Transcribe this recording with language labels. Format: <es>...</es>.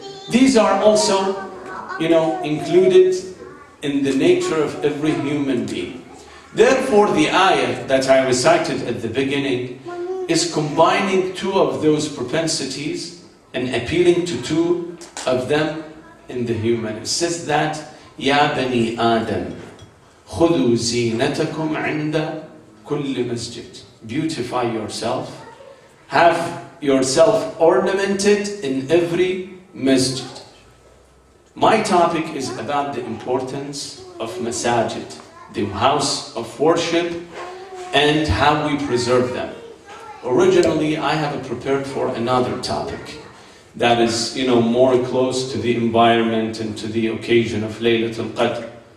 <en>These are also, included in the nature of every human being. Therefore, the ayah that I recited at the beginning is combining two of those propensities and appealing to two of them in the human. It says that,</en> <ar>يَا بَنِي آدَمْ خُذُوا زِينَتَكُمْ عِنْدَ كُلِّ مَسْجِدٍ.</ar> <en>Beautify yourself. Have, yourself ornamented in every masjid. My topic is about the importance of masajid, the house of worship, and how we preserve them. Originally, I have prepared for another topic that is, more close to the environment and to the occasion of Laylatul Qadr.</en>